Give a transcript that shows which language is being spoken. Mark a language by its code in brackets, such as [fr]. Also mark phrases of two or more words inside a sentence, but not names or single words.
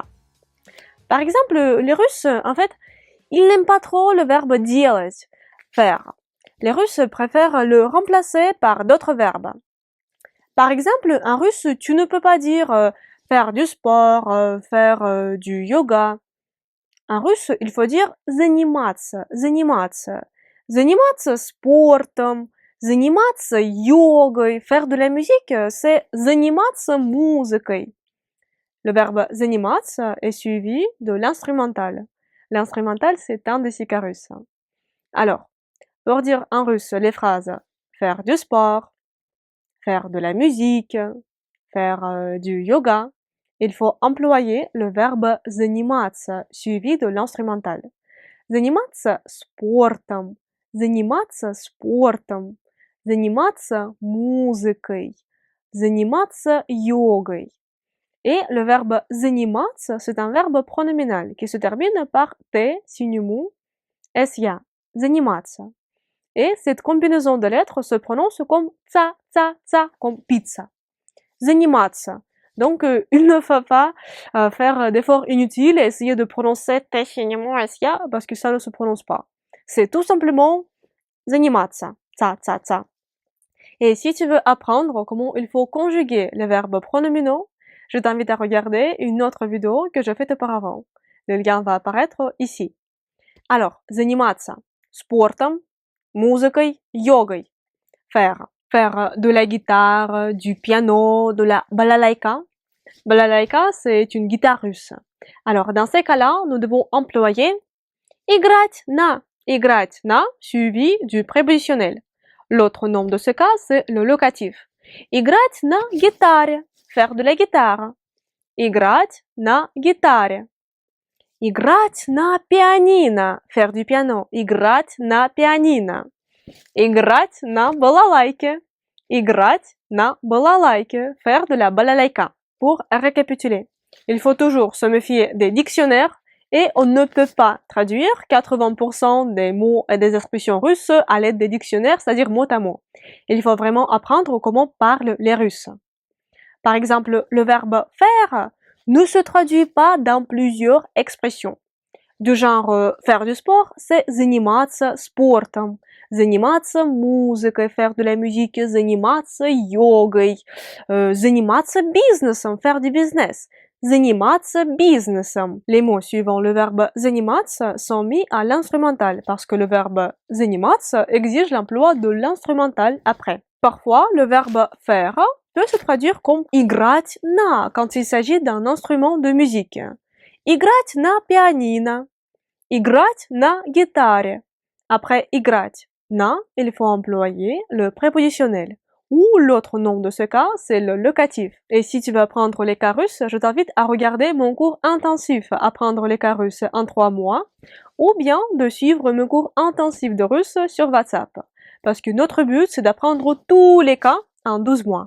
[fr] Par exemple, les Russes, en fait, ils n'aiment pas trop le verbe делать, faire. Les Russes préfèrent le remplacer par d'autres verbes. Par exemple, en russe, tu ne peux pas dire faire du sport, faire du yoga. En russe, il faut dire [ru] заниматься, заниматься. Заниматься спортом, заниматься йогой. [fr] Faire de la musique, c'est [ru] заниматься музыкой. [fr] Le verbe заниматься est suivi de l'instrumental. L'instrumental, c'est un des cas russes. Alors, pour dire en russe les phrases faire du sport, faire de la musique, faire du yoga, il faut employer le verbe заниматься suivi de l'instrumental. [ru] Заниматься спортом, заниматься спортом, заниматься музыкой, заниматься йогой. [fr] Et le verbe заниматься, c'est un verbe pronominal qui se termine par T, signe mou, S-ya, заниматься. Et cette combinaison de lettres se prononce comme tsa, tsa, tsa, comme pizza. [ru] Заниматься. [fr] Donc, il ne faut pas faire d'efforts inutiles et essayer de prononcer T, signe mou, S-ya, parce que ça ne se prononce pas. C'est tout simplement заниматься, tsa, tsa, tsa. Et si tu veux apprendre comment il faut conjuguer les verbes pronominaux, je t'invite à regarder une autre vidéo que j'ai faite auparavant. Le lien va apparaître ici. Alors, [ru] заниматься спортом, музыкой, йогой. [fr] Faire. Faire de la guitare, du piano, de la balalaïka. Balalaïka, c'est une guitare russe. Alors, dans ces cas-là, nous devons employer [ru] играть на. Играть на [fr] suivi du prépositionnel. L'autre nom de ce cas, c'est le locatif. [ru] Играть на гитаре. [fr] Faire de la guitare. [ru] Играть на гитаре. Играть на пианино. [fr] Faire du piano. [ru] Играть на пианино. Играть на балалайке. Играть на балалайке. [fr] Faire de la balalaïka. Pour récapituler, il faut toujours se méfier des dictionnaires et on ne peut pas traduire 80% des mots et des expressions russes à l'aide des dictionnaires, c'est-à-dire mot à mot. Il faut vraiment apprendre comment parlent les Russes. Par exemple, le verbe faire ne se traduit pas dans plusieurs expressions. Du genre faire du sport, c'est [ru] заниматься спортом, заниматься музыкой, [fr] faire de la musique, [ru] заниматься йогой, заниматься бизнесом, [fr] faire du business, [ru] заниматься бизнесом. [fr] Les mots suivant le verbe заниматься sont mis à l'instrumental parce que le verbe заниматься exige l'emploi de l'instrumental après. Parfois, le verbe faire peut se traduire comme [ru] играть на [fr] quand il s'agit d'un instrument de musique. [ru] Играть на пианино. Играть на гитаре. Après играть на, [fr] il faut employer le prépositionnel. Ou l'autre nom de ce cas, c'est le locatif. Et si tu veux apprendre les cas russes, je t'invite à regarder mon cours intensif Apprendre les cas russes en 3 mois, ou bien de suivre mon cours intensif de russe sur WhatsApp. Parce que notre but, c'est d'apprendre tous les cas en 12 mois.